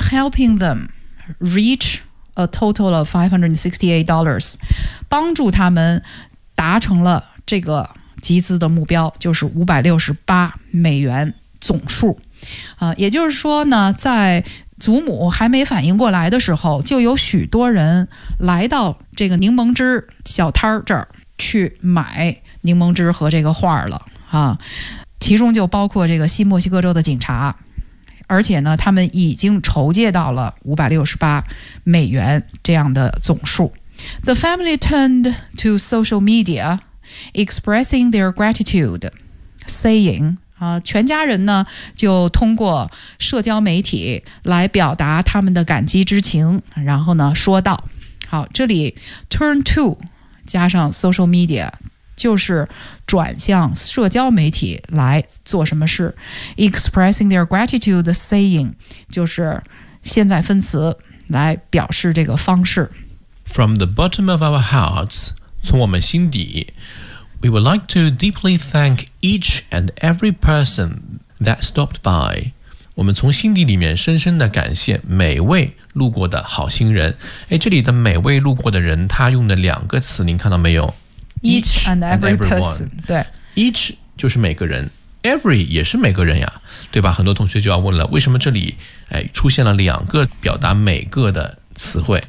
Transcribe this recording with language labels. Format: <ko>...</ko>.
<en>Helping them reach a total of $568，</en> <zh>帮助他们达成了这个集资的目标，就是568美元总数、也就是说呢，在祖母还没反应过来的时候，就有许多人来到这个柠檬汁小摊这儿去买柠檬汁和这个画了、其中就包括这个新墨西哥州的警察，而且呢他们已经筹借到了568美元这样的总数。</zh> <en>The family turned to social mediaExpressing their gratitude, saying,</en> <zh>全家人呢就通过社交媒体来表达他们的感激之情，然后呢说道，好，这里 turn to 加上 social media 就是转向社交媒体来做什么事。</zh> <en>Expressing their gratitude, saying</en> <zh>就是现在分词来表示这个方式。</zh> <en>From the bottom of our hearts,</en> <zh>从我们心底</zh> <en>We would like to deeply thank each and every person that stopped by.</en> <zh>我们从心底里面深深的感谢每位路过的好心人。哎，这里的每位路过的人，他用的两个词，您看到没有？</zh> <en>Each and every person. 对，</en> <zh>Each 就是每个人， Every 也是每个人呀，对吧？很多同学就要问了，为什么这里、出现了两个表达每个的词汇，</zh>